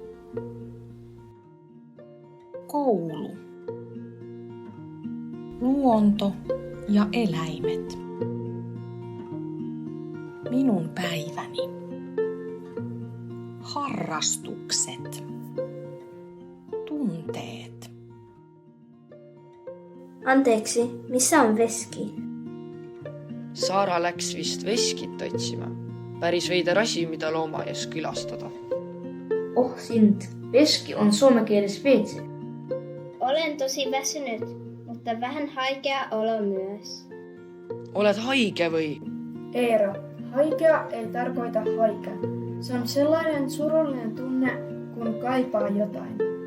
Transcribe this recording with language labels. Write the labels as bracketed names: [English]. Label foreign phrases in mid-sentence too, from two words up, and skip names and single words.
[Finnish] Koulu. Luonto ja eläimet. Minun päiväni. Harrastukset. Tunteet. Anteeksi, missä on veski? [Estonian] Saara läks vist veskit otsima. Päris veider asi, mida loomaaias külastada. Oh sind, veski on suomen kieles veitsi. [Finnish] Olen tosi väsynyt, mutta vähän haikea olo myös. [Estonian] Oled haige või? [Finnish] Eero, haikea ei tarkoita haikea. Se on sellainen surullinen tunne, kun kaipaa jotain.